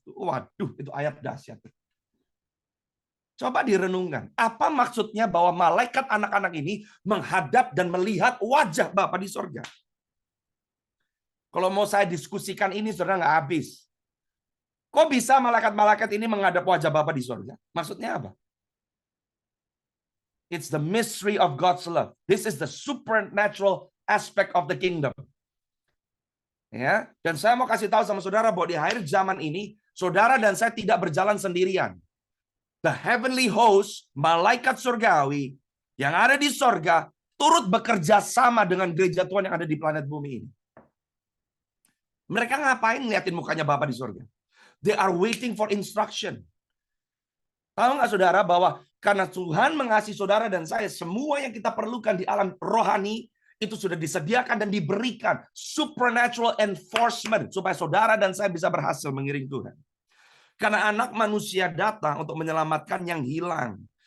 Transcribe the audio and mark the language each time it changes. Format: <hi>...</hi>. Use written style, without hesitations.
<id>Waduh, itu ayat dahsyat. Coba direnungkan, apa maksudnya bahwa malaikat anak-anak ini menghadap dan melihat wajah Bapa di sorga? Kalau mau saya diskusikan ini, saudara nggak habis. Kok bisa malaikat-malaikat ini menghadap wajah Bapa di sorga? Maksudnya apa?</id> <en>It's the mystery of God's love. This is the supernatural aspect of the kingdom.</en> <id>Ya, dan saya mau kasih tahu sama saudara bahwa di akhir zaman ini, saudara dan saya tidak berjalan sendirian.</id> <en>The heavenly host,</en> <id>malaikat surgawi yang ada di sorga, turut bekerja sama dengan gereja Tuhan yang ada di planet bumi ini. Mereka ngapain ngeliatin mukanya Bapa di sorga?</id> <en>They are waiting for instruction.</en> <id>Tahu nggak saudara bahwa karena Tuhan mengasihi saudara dan saya, semua yang kita perlukan di alam rohani itu sudah disediakan dan diberikan</id> <en>supernatural enforcement</en> <id>supaya saudara dan saya bisa berhasil mengiring Tuhan. Karena anak manusia datang untuk menyelamatkan yang hilang.</id>